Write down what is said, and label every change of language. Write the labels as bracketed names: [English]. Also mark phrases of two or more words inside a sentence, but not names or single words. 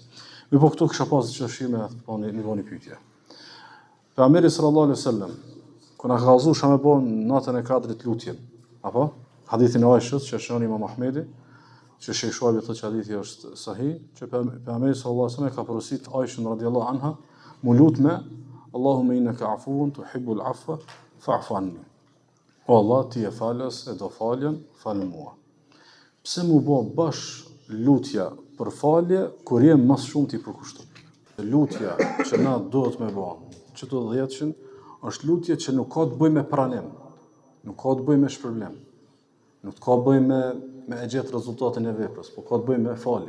[Albanian] Mirë po këtu kisha pas dëshirë me një voni pyetje. Pejgamberi [Arabic] صلى الله عليه وسلم [Albanian] kur na ka kallëzuar sa më bon natën e kadrit lutjen, apo hadithin e Aishës që shon Imam Ahmedi, që Sheikh Shuabi thotë që hadithi është sahih, që pejgamberi [Arabic] صلى الله عليه وسلم [Albanian] ka porosit Aishën [Arabic] رضي الله عنها, [Albanian] mu lutme [Arabic] اللهم إنك عفو تحب العفو فاعف عني. [Albanian] O Allah, ti e falës e do faljen, falë mua. Pse mu bë bash lutja për falje kur jem mas shumë ti përkushtuar? Lutja që na duhet me bë, çdo 10 është lutje që nuk ka të bëjë me pranim, nuk ka të bëjë me shpërblim, nuk ka të bëjë me e gjetë rezultatin e veprës, por ka të bëjë me falje.